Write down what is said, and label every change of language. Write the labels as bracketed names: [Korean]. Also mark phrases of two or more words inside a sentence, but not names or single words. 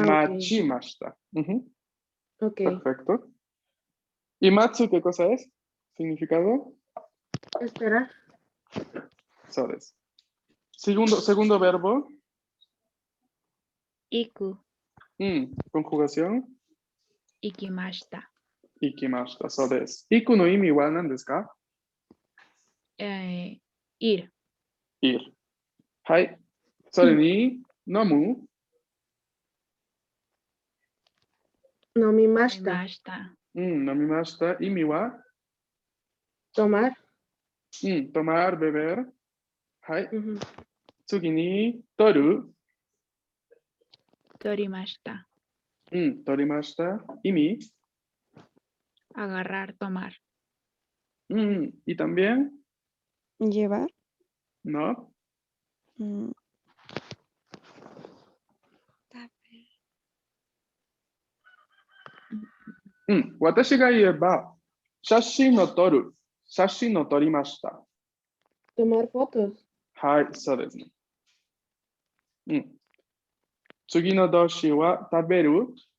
[Japanese] Machimashita. Ujú. [Spanish] Ok. Perfecto. ¿Y matsu qué cosa es? ¿Significado? Esperar. Sabes. Segundo verbo. [Japanese] Iku. [Spanish] Conjugación. [Japanese] Ikimashita. Ikimashita. そうです. 行くの意味は何ですか? [Spanish] Ir. Ir. Hai. [Japanese] それに飲む. Nomimashita. Imashita. Nomimashita. 意味は? [Spanish] Tomar. Tomar, beber. Hai. Ujú. [Japanese] 次に取る. Torimashita. Torimashita. Imi. [Spanish] agarrar, tomar. Y también, Llevar. ¿no? Mm, [Japanese] 私が言えば、写真を撮る。写真を撮りました。 [Spanish] Tomar fotos. [Japanese] はい、そうですね。次の動詞は食べる。